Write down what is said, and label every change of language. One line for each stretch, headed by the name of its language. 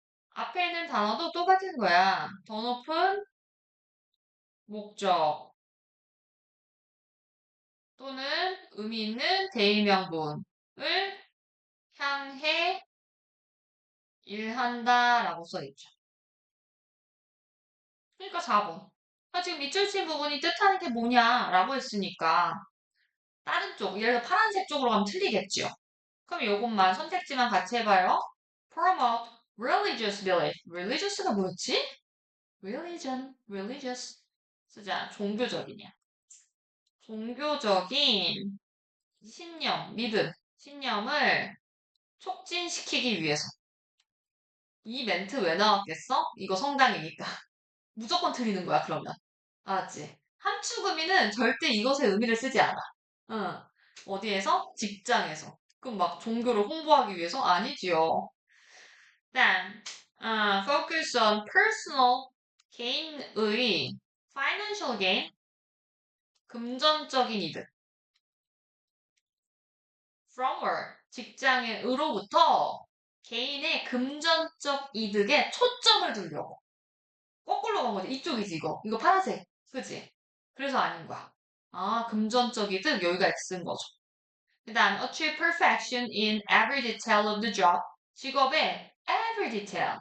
Korean: 앞에 있는 단어도 똑같은 거야. 더 높은 목적 또는 의미 있는 대의 명분을 향해 일한다라고 써있죠. 그러니까 4번. 지금 밑줄 친 부분이 뜻하는 게 뭐냐라고 했으니까 다른 쪽, 예를 들어 파란색 쪽으로 가면 틀리겠죠. 그럼 요것만 선택지만 같이 해봐요.
English: Promote religious belief.
Korean: religious가 뭐였지? religion, religious. 쓰자. 종교적이냐. 종교적인 신념, 믿음, 신념을 촉진시키기 위해서. 이 멘트 왜 나왔겠어? 이거 성당이니까. 무조건 틀리는 거야, 그러면. 알았지? 함축의미는 절대 이것의 의미를 쓰지 않아. 응. 어디에서? 직장에서. 그럼 막 종교를 홍보하기 위해서? 아니지요. 일단,
English: focus on personal
Korean: 개인의
English: financial gain,
Korean: 금전적인 이득.
English: from work,
Korean: 직장의 의로부터 개인의 금전적 이득에 초점을 두려고. 거꾸로 간 거지. 이쪽이지, 이거. 이거 파란색. 그지? 그래서 아닌 거야. 아, 금전적 이득, 여기가 X인 거죠. 그 다음,
English: achieve perfection in every detail of the job.
Korean: 직업의
English: every detail.